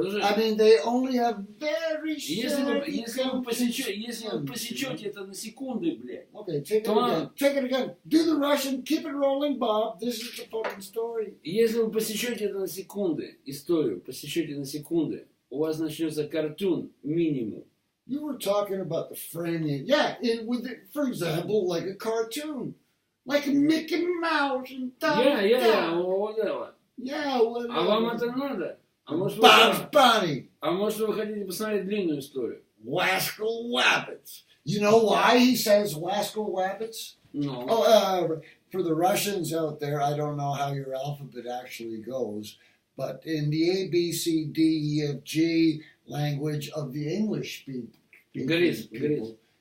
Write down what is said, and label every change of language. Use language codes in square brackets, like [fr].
[en] I mean, they only have very short. [ru] Если вы посечете это на секунды, блядь. [en] Okay, take it again. Do the Russian. Keep it rolling, Bob. This is the fucking story. [ru] Если вы посечете это на секунды, историю посечете на секунды, у вас начнется картун минимум. [en] You were talking about the framing. Yeah, for example, like a cartoon. Like a Mickey Mouse and whatever. Yeah, whatever. [ru] А вам это надо? [en] Bugs Bunny. [ru] А может вы хотите посмотреть длинную историю? [en] Wascal Wabbits. You know why he says Wascal Wabbits? No. For the Russians out there, I don't know how your alphabet actually goes, but in the A, B, C, D, E, F, G language of the English people.